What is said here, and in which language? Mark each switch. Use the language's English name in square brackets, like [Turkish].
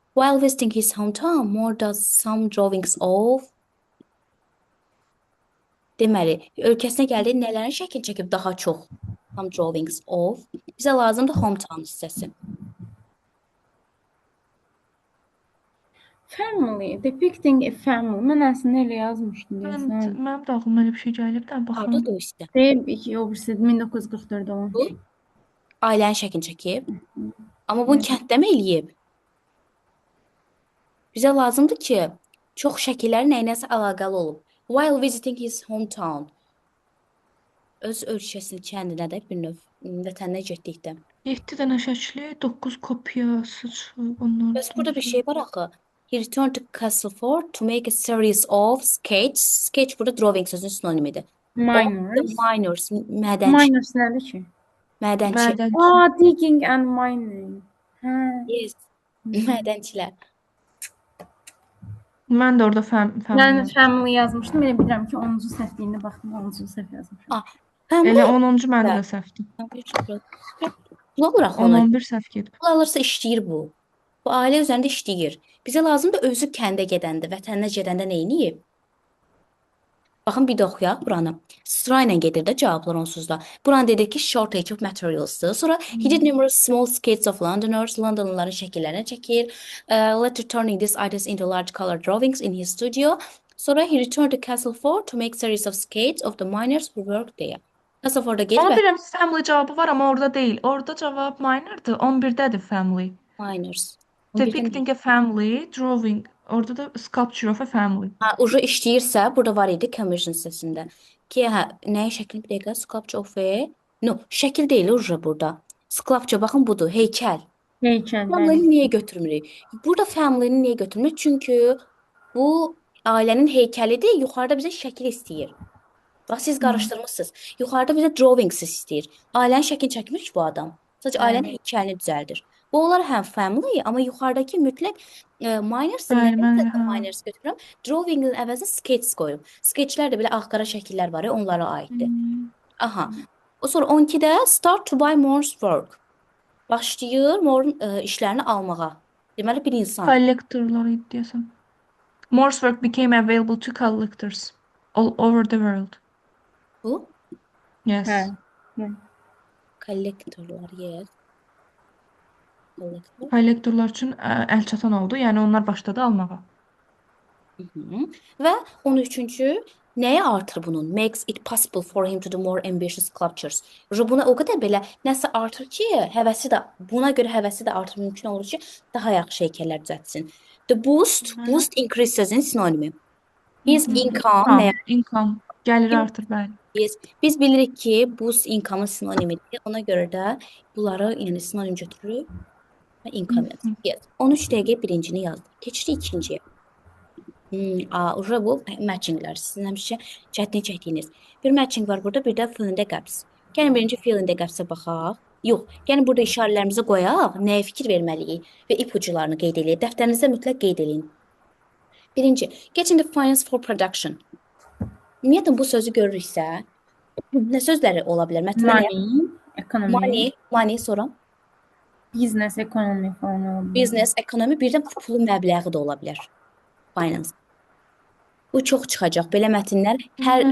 [English] While visiting his hometown, Moore does some drawings of. [Azerbaijani] Deməli, ölkəsinə gəldi, nələrin şəkil çəkib daha çox? [English] Some drawings of. [Azerbaijani] Bizə lazımdır hometown hissəsi. [English] Family, depicting a family. [Azerbaijani] Mən əslində elə yazmışdım deyəsən. Mənim də ağlıma elə bir şey gəlib də baxım. Hardadır o hissə? Deyib ki, o birisi 1944-də olan. Bu ailənin şəkil çəkib. Amma bunu kənddə mi eləyib? Bizə lazımdır ki, çox şəkillər nəyinəsə əlaqəli olub. [English] While visiting his hometown. [Azerbaijani] Öz ölkəsinin kəndinə də bir növ vətəninə getdikdə. 7 dənə şəkli, 9 kopyası çıxıb onlardan. Bəs burada bir şey var axı. [English] He returned to Castleford to make a series of sketches. [Azerbaijani] Sketch burada drawing sözünün sinonimidir. [English] Minors. [Azerbaijani] Minors, mədənçi. Minors nədir ki? Mədənçi. Mədənçi. [English] Digging and mining. Hə. [Azerbaijani] Yes. Mədənçilər. Mən də orada family. Mən family yazmışdım. Elə bilirəm ki, 10-cu səhvliyində baxdım, 10-cu səhv yazmışam. Elə 10-cu məndə də səhvdir. Bu alır axı ona. 10-11 səhv gedib. Bu alırsa işləyir bu. Bu ailə üzərində işləyir. Bizə lazımdır özü kəndə gedəndə, vətəninə gedəndə nə edib? Baxın bir də oxuyaq buranı. Sırayla gedir də cavablar onsuz da. Buranı dedik ki shortage of materials'dır. [English] Sonra he did numerous small sketches of Londoners. [Azerbaijani] Londonluların şəkillərini çəkir. [English] Later turning these ideas into large color drawings in his studio. Sonra he returned to Castleford to make series of sketches of the miners who worked there. [Azerbaijani] Castleford'a Amma gedib bilirəm family cavabı var amma orada deyil. Orada cavab minordır. 11-dədir family. [English] miners. Depicting a family, drawing. Orada da sculpture of a family. [Azerbaijani] Ha, ucu işləyirsə, burada var idi conversion hissəsində. Ki, hə, nəyin şəklini bir dəqiqə? [English] Sculpture of a... [Azerbaijani] No, şəkil deyil ucu burada. Sculpture, baxın budur, heykəl. Heykəllər. Family niyə götürmürük? Burada family-ni niyə götürmürük? Çünki bu ailənin heykəlidir, yuxarıda bizə şəkil istəyir. Bax siz qarışdırmısınız. Yuxarıda bizə drawings istəyir. Ailənin şəklini çəkmir ki bu adam. Sadəcə ailənin heykəlini düzəldir. Bu onlar həm family, amma yuxarıdakı mütləq minors Bəli, nədən mən də minors götürürəm. Drawing-in əvəzinə sketch qoyum. Sketchlər də belə ağ-qara şəkillər var ya, onlara aiddir. Aha. O sonra 12-də [English] start to buy more work. [Azerbaijani] Başlayır More'un işlərini almağa. Deməli bir insan. Collectorlar idi deyəsən. [English] Morse work became available to collectors all over the world. [Azerbaijani] Bu [English] Yes. [Azerbaijani] Hə. kollektorlar yer. Kollektor. Kollektorlar üçün əl çatan oldu. Yəni onlar başladı almağa. Hı. Və 13-cü nəyə artır bunun? [English] Makes it possible for him to do more ambitious sculptures. [Azerbaijani] Buna o qədər belə nəsə artır ki, buna görə həvəsi də artır, mümkün olur ki, daha yaxşı heykəllər düzəltsin. [English] The boost increases-in sinonimi. His income [Azerbaijani] Income. Gəliri artır, bəli. Yes. Biz bilirik ki, boost income-ın sinonimidir. Ona görə də bunları yəni sinonim götürürük və income yazırıq. Yes. 13 dəqiqə birincini yazdık. Keçirik ikinciyə. Ura bu matchinglər. Sizin həmişə çətin çəkdiyiniz. Bir matching var burada, bir də fill in the gaps. Gəlin birinci fill in the gaps-ə baxaq. Yox, gəlin burada işarələrimizi qoyaq, nəyə fikir verməliyik və ipucularını qeyd edək. Dəftərinizdə mütləq qeyd edin. [English] Birinci, getting the finance for production. [Azerbaijani] Ümumiyyətlə bu sözü görürüksə, nə sözləri ola bilər? [English] Money, economy, [Azerbaijani] Money sonra business, economy falan ola bilər. business, ekonomi, birdən pulun məbləği də ola bilər. Finance. Bu çox çıxacaq. Belə mətnlər hər